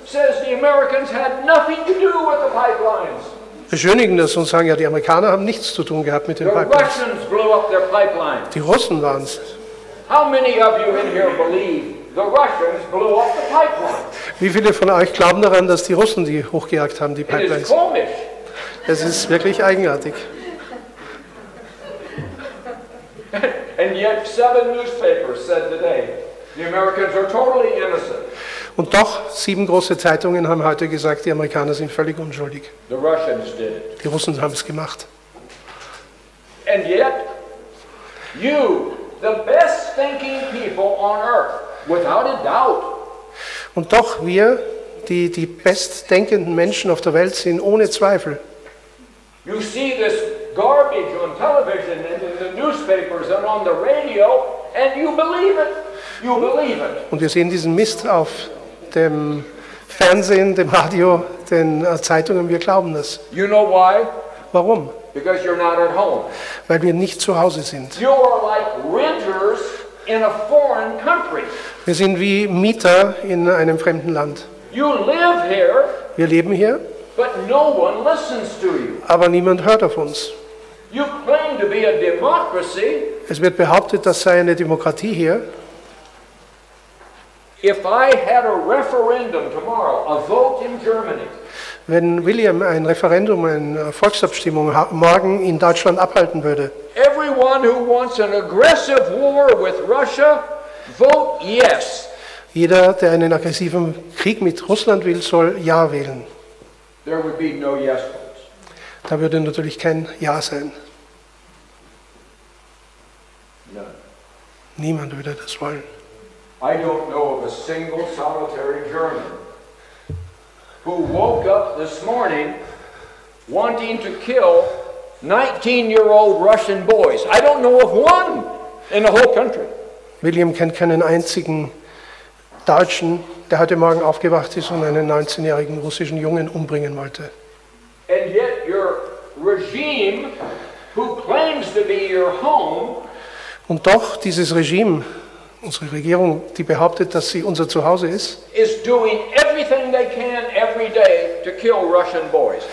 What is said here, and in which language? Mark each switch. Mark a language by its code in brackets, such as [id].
[en] says the Americans had nothing to do with the pipelines. [de] beschönigen das und sagen, ja, die Amerikaner haben nichts zu tun gehabt mit [en] The [de] den Pipelines. [en] Russians blew up their pipelines. [de] Die Russen waren es. [en] How many of you in here believe the Russians blew up the pipelines? [de] Wie viele von euch glauben daran, dass die Russen die hochgejagt haben, die [en] It is [de] Pipelines? komisch. Es ist wirklich eigenartig. [en] And yet 7 newspapers said today the Americans are totally innocent. [de] Und doch, 7 große Zeitungen haben heute gesagt, die Amerikaner sind völlig unschuldig. [en] The Russians did it. [de] Die Russen haben es gemacht. [en] And yet, you, the best thinking people on earth, without a doubt, [de] Und doch, wir, die bestdenkenden Menschen auf der Welt sind, ohne Zweifel. [en] you see this garbage on television and in the newspapers and on the radio, and you believe it. You believe it. [de] Und wir sehen diesen Mist auf dem Fernsehen, dem Radio, den Zeitungen, wir glauben das. [en] You know why? [de] Warum? [en] Because you're not at home. [de] Weil wir nicht zu Hause sind. [en] You are like renters in a foreign country. [de] Wir sind wie Mieter in einem fremden Land. [en] You live here, [de] Wir leben hier, [en] but no one listens to you. [de] aber niemand hört auf uns. [en] You claim to be a democracy. [de] Es wird behauptet, das sei eine Demokratie hier. [en] If I had a referendum tomorrow, a vote in Germany, [de] Wenn William ein Referendum, eine Volksabstimmung morgen in Deutschland abhalten würde, [en] everyone who wants an aggressive war with Russia, vote yes. [de] jeder, der einen aggressiven Krieg mit Russland will, soll Ja wählen. [en] There would be no yes votes. [de] Da würde natürlich kein Ja sein. [en] None. [de] Niemand würde das wollen. [en] I don't know of a single solitary German who woke up this morning wanting to kill 19-year-old Russian boys. I don't know of one in the whole country. [de] William kennt keinen einzigen Deutschen, der heute Morgen aufgewacht ist und einen 19-jährigen russischen Jungen umbringen wollte. [en] And yet your regime, who claims to be your home, [de] Und doch dieses Regime, unsere Regierung, die behauptet, dass sie unser Zuhause ist, [en] is doing everything they can every day to kill Russian boys.